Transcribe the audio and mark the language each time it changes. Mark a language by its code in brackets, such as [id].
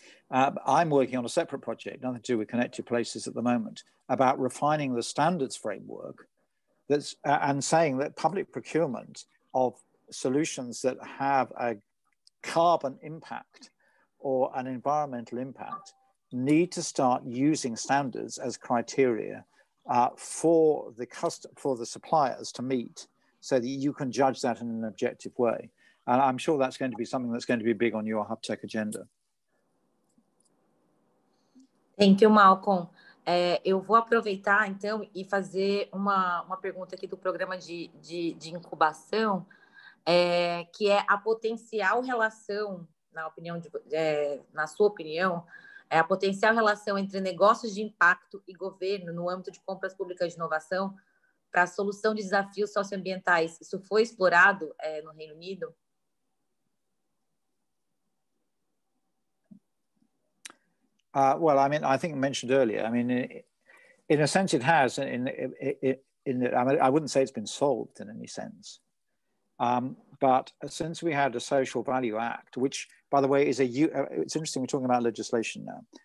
[en] I'm working on a separate project, nothing to do with Connected Places at the moment, about refining the standards framework and saying that public procurement of solutions that have a carbon impact or an environmental impact need to start using standards as criteria for the suppliers to meet so that you can judge that in an objective way. And I'm sure that's going to be something that's going to be big on your HubTech agenda. Thank you, Malcolm. [pt] Eu vou aproveitar, então, e fazer uma pergunta aqui do programa de incubação, que é a potencial relação, na sua opinião, a potencial relação entre negócios de impacto e governo no âmbito de compras públicas de inovação para a solução de desafios socioambientais. Isso foi explorado no Reino Unido? [en] Well, I mean, I think I mentioned earlier, I mean, in a sense it has, I mean, I wouldn't say it's been solved in any sense. But since we had a Social Value Act, which, by the way, is it's interesting we're talking about legislation now.